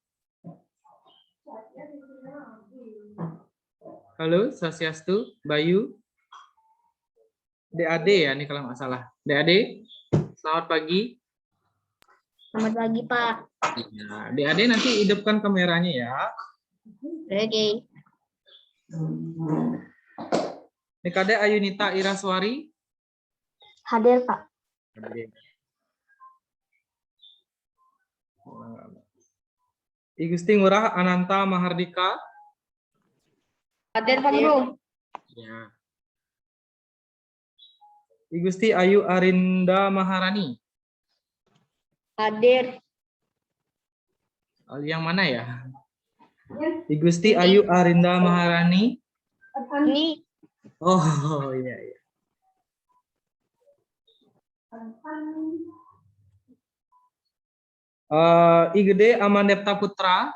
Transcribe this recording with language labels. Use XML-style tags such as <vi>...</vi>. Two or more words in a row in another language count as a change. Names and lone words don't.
<id>Halo, Swastiastu, Bayu. DAD ya, ini kalau nggak salah. DAD, selamat pagi. Selamat pagi, Pak. Nah, DAD nanti hidupkan kameranya ya. Oke. Nikade Ayunita Iraswari. Hadir, Pak. I Gusti Ngurah Ananta Mahardika. Hadir, Pak Guru. Ya. I Gusti Ayu Arinda Maharani. Hadir. Yang mana ya? I Gusti Ayu Arinda Maharani. Ini. Oh iya iya. I Gede Amandepta Putra.</id>